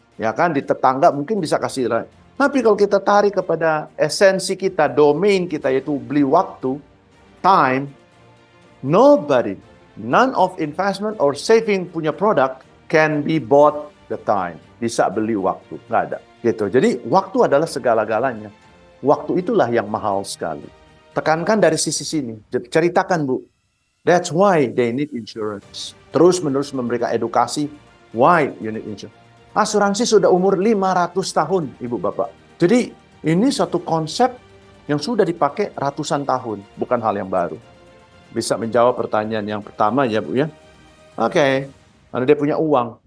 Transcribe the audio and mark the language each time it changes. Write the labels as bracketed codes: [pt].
[id] Ya kan, di tetangga mungkin bisa kasih ROI. Tapi kalau kita tarik kepada esensi kita, domain kita, yaitu beli waktu, time, [en] none of investment or saving [id] punya produk [en] can be bought the time. [id] Bisa beli waktu, nggak ada. Gitu. Jadi waktu adalah segala-galanya. Waktu itulah yang mahal sekali. Tekankan dari sisi sini. Ceritakan, Bu. [en] That's why they need insurance. [id] Terus-menerus memberikan edukasi. [en] Why you need insurance. [id] Asuransi sudah umur 500 tahun, Ibu Bapak. Jadi ini satu konsep yang sudah dipakai ratusan tahun. Bukan hal yang baru. Bisa menjawab pertanyaan yang pertama ya, Bu ya. Oke. Karena dia punya uang.